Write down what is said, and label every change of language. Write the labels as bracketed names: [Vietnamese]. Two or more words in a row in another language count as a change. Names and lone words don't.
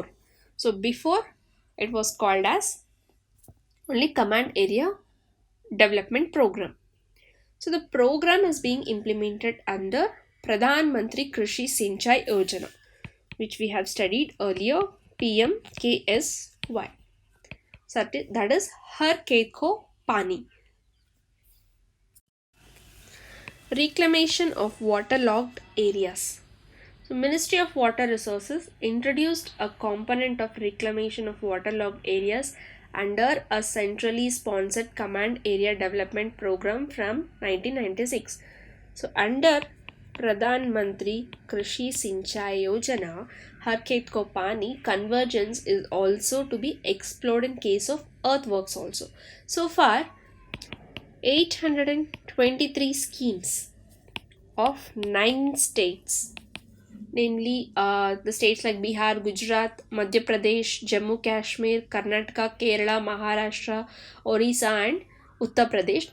[English] So before, it was called as only command area development program. So the program is being implemented under Pradhan Mantri Krishi Sinchai Yojana, which we have studied earlier, PMKSY. So that is har khet ko pani. Reclamation of waterlogged areas. So Ministry of Water Resources introduced a component of reclamation of waterlogged areas under a centrally sponsored command area development program from 1996. So under Pradhan Mantri Krishi Sinchai Yojana, Har Khet Ko Pani, convergence is also to be explored in case of earthworks also. So far, 823 schemes of 9 states namely the states like Bihar, Gujarat, Madhya Pradesh, Jammu Kashmir, Karnataka, Kerala, Maharashtra, Orissa, and Uttar Pradesh.